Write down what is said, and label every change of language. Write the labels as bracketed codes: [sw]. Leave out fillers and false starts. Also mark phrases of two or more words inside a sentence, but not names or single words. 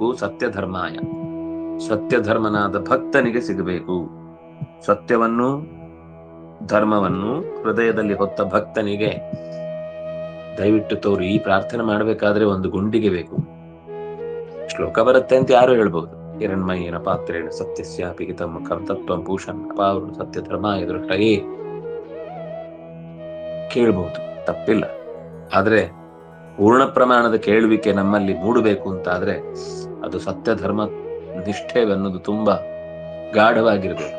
[sa] ಸತ್ಯ ಧರ್ಮಾಯ, [kn] ಸತ್ಯ ಧರ್ಮನಾದ ಭಕ್ತನಿಗೆ ಸಿಗಬೇಕು. ಸತ್ಯವನ್ನು ಧರ್ಮವನ್ನು ಹೃದಯದಲ್ಲಿ ಹೊತ್ತ ಭಕ್ತನಿಗೆ ದಯವಿಟ್ಟು ತೋರಿ. ಈ ಪ್ರಾರ್ಥನೆ ಮಾಡಬೇಕಾದ್ರೆ ಒಂದು ಗುಂಡಿಗೆ ಬೇಕು. ಶ್ಲೋಕ ಬರುತ್ತೆ ಅಂತ ಯಾರು ಹೇಳ್ಬಹುದು. [sa] ಹಿರಣ್ಮಯೇನ ಪಾತ್ರೇಣ ಸತ್ಯಸ್ಯ ಪಿಹಿತಂ ಮುಖಂ ತತ್ವಂ ಪೂಷನ್ ಅಪಾವೃ ಸತ್ಯ ಧರ್ಮಾಯ ದೃಷ್ಟಯೇ [kn] ಕೇಳ್ಬಹುದು, ತಪ್ಪಿಲ್ಲ. ಆದ್ರೆ ಪೂರ್ಣ ಪ್ರಮಾಣದ ಕೇಳುವಿಕೆ ನಮ್ಮಲ್ಲಿ ಮೂಡಬೇಕು ಅಂತಾದ್ರೆ ಅದು ಸತ್ಯ ಧರ್ಮ ನಿಷ್ಠೆ ಅನ್ನೋದು ತುಂಬಾ ಗಾಢವಾಗಿರ್ಬೇಕು.